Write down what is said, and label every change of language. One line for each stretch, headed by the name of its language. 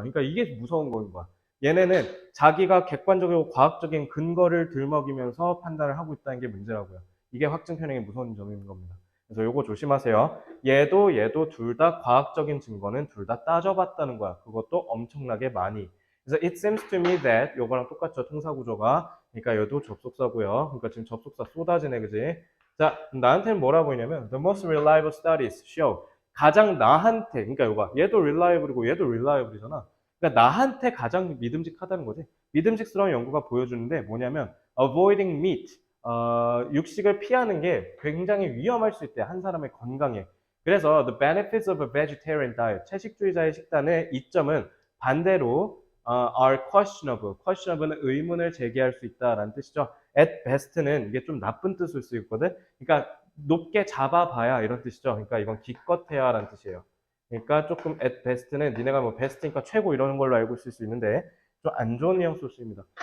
Korean: 그러니까 이게 무서운 거인 거야. 얘네는 자기가 객관적이고 과학적인 근거를 들먹이면서 판단을 하고 있다는 게 문제라고요. 이게 확증 편향의 무서운 점인 겁니다. 그래서 요거 조심하세요. 얘도 둘 다 과학적인 증거는 둘 다 따져봤다는 거야. 그것도 엄청나게 많이.
English: 그래서 it seems to me that
Korean: 요거랑 똑같죠. 통사 구조가. 그러니까 얘도 접속사고요. 그러니까 지금 접속사 쏟아지네, 그지? 자, 나한테는 뭐라 보이냐면
English: the most reliable studies show
Korean: 가장 나한테, 그러니까 요거 얘도 reliable이고 얘도 reliable이잖아. 그러니까 나한테 가장 믿음직하다는 거지. 믿음직스러운 연구가 보여주는데 뭐냐면
English: avoiding meat,
Korean: 육식을 피하는 게 굉장히 위험할 수 있대. 한 사람의 건강에.
English: 그래서 the benefits of a vegetarian diet,
Korean: 채식주의자의 식단의 이점은 반대로
English: are questionable.
Korean: questionable은 의문을 제기할 수 있다라는 뜻이죠.
English: at best
Korean: 는 이게 좀 나쁜 뜻일 수 있거든. 그러니까 높게 잡아봐야 이런 뜻이죠. 그러니까 이건 기껏해야라는 뜻이에요. 그러니까 조금 at best는 니네가 뭐 best니까 최고 이러는 걸로 알고 있을 수 있는데 좀 안 좋은 뉘앙스로 쓰입니다.